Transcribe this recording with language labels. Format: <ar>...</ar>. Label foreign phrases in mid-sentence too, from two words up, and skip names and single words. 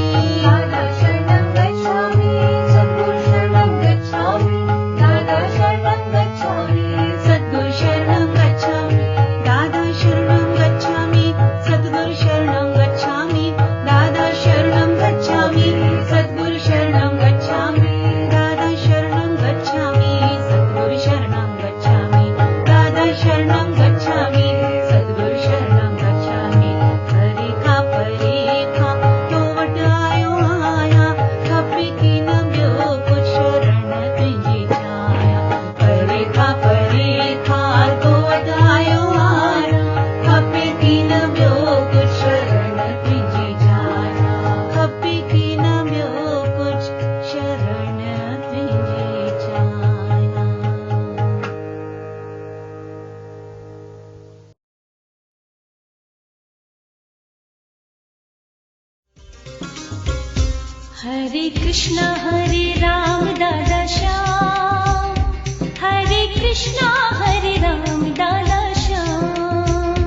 <pi>दादा शरणं गच्छामि सद्गुरु शरणं गच्छामि दादा शरणं गच्छामि सद्गुरु शरणं गच्छामि दादा शरणं गच्छामि सद्गुरु शरणं गच्छामि दादा शरणं गच्छामि सद्गुरु शरणं गच्छामि दादा शरणं गच्छामि सद्गुरु शरणं गच्छामि दादा शरणं गच्छामि सद्गुरु शरणं गच्छामि</pi> <sd>परेखा तो वट आयो आया खपे की न ॿियो कुछ शरण तुंहिंजी छाया परेखा तो वट आयो आया खपे की न ॿियो कुछ शरण तुंहिंजी छाया खपे की न ॿियो कुछ शरण तुंहिंजी छाया</sd> <sa>हरे कृष्णा हरे राम दादा श्याम हरे कृष्णा हरे राम दादा श्याम</sa>